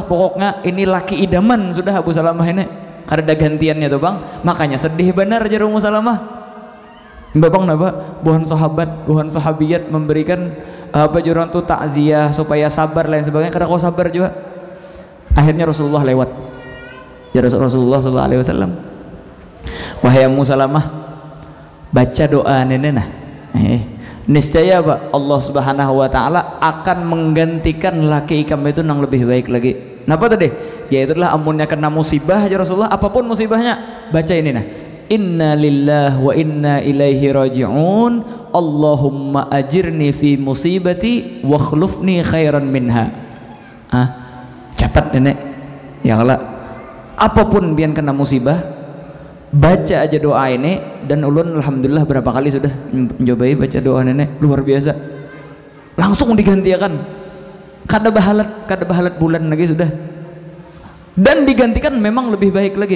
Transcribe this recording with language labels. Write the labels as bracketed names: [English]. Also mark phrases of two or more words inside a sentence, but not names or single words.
[Banjar] Pokoknya ini laki idaman sudah Abu Salamah ini. Kada ada gantiannya tuh bang. Makanya sedih benar jar Ummu Salamah. Babang napa? Buhan sahabat, buhan sahabiyat memberikan apa jurang tuh takziah supaya sabar lain sebagainya. Kada kau sabar juga. Akhirnya Rasulullah lewat. [Arabic] يا رسول الله صلى الله عليه وسلم. [Banjar] Wahai Ummu Salamah, baca doa nenek nah. Niscaya apa? [Arabic] الله سبحانه وتعالى [Banjar] akan menggantikan laki kamu itu yang lebih baik lagi. Napa tadi? Ya itulah amunnya kena musibah aja Rasulullah, apapun musibahnya baca ini nah. [Arabic] إنا لله وإنا إليه راجعون. اللهم أجرني في مصيبتي واخلفني خيرا منها. [Banjar] Catat nenek. Ya Allah, apapun pian kena musibah, baca aja doa ini. Dan ulun alhamdulillah berapa kali sudah mencobai baca doa nenek, luar biasa. Langsung digantikan. Kada bahalat bulan lagi sudah. Dan digantikan memang lebih baik lagi.